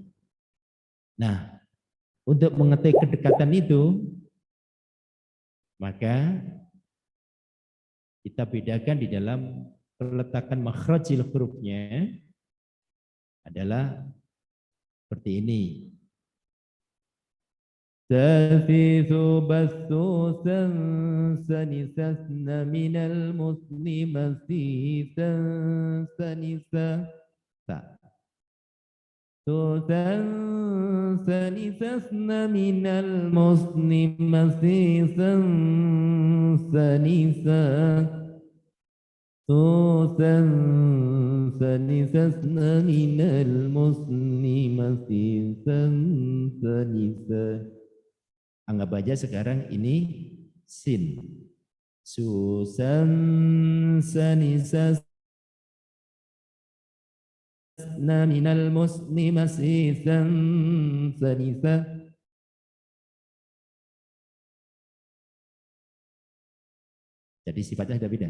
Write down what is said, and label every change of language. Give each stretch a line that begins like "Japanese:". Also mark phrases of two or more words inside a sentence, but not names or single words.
Indonesian: Nah, untuk mengetahui kedekatan itu, maka kita bedakan di dalam peletakan makhrajil hurufnya adalah seperti ini. تافيث بثوثا سنسسن من المسلم سيسا سنسا ثوثا سنسسن من المسلم سيسا سنسا ثوثا سنسسن من المسلم سيسا سنسا. Anggap aja sekarang ini sin. Susan sanisas na minal muslimasisan sanisa. Jadi sifatnya sudah beda.